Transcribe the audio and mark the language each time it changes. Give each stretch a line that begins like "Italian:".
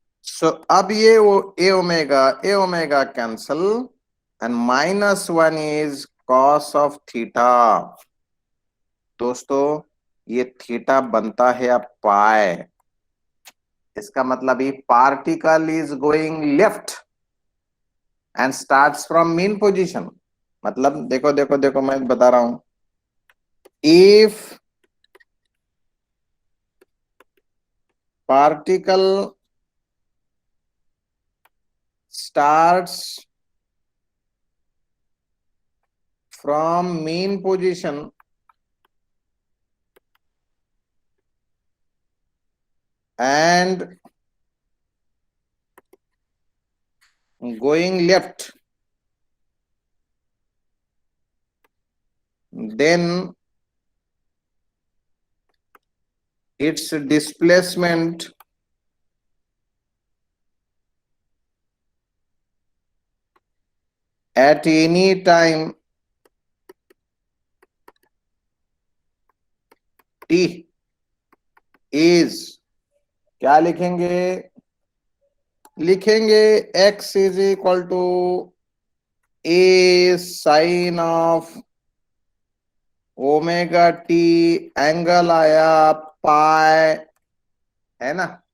Hindi: सो अब ये वो
English: A omega cancel and -1 is cos of theta.
Hindi: दोस्तों ये थीटा बनता है अब पाई। इसका मतलब ये
English: Particle is going left and starts from mean position.
Hindi: मतलब देखो देखो देखो, मैं बता रहा हूं,
English: if particle starts from mean position and going left, then its displacement at any time t is,
Hindi: क्या लिखेंगे, लिखेंगे
English: x is equal to A sine of omega t,
Hindi: angle आया पाई, है ना,